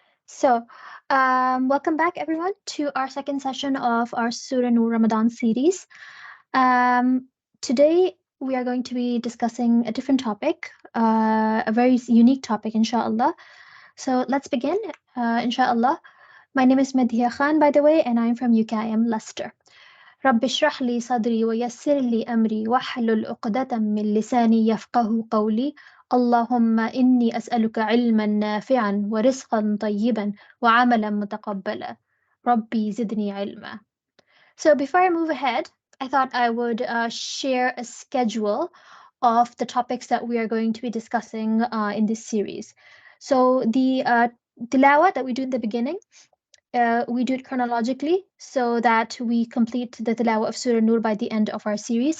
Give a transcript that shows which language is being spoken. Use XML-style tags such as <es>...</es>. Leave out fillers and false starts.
<en>So, welcome back everyone to our second session of our Surah Nur Ramadan series. Today we are going to be discussing a different topic, a very unique topic, inshallah. So let's begin, inshallah. My name is Medhiya Khan, by the way, and I'm from UKIM, Leicester.</en> <ar>رب اشرح لي صدري ويسر لي أمري واحلل عقدة من لساني يفقه قولي اللهم إني أسألك علما نافعا ورزقا طيبا وعملا متقبلا ربي زدني علما.</ar> <en>So before I move ahead, I thought I would share a schedule of the topics that we are going to be discussing in this series. So the tilawah that we do in the beginning, we do it chronologically so that we complete the tilawah of Surah Nur by the end of our series.</en>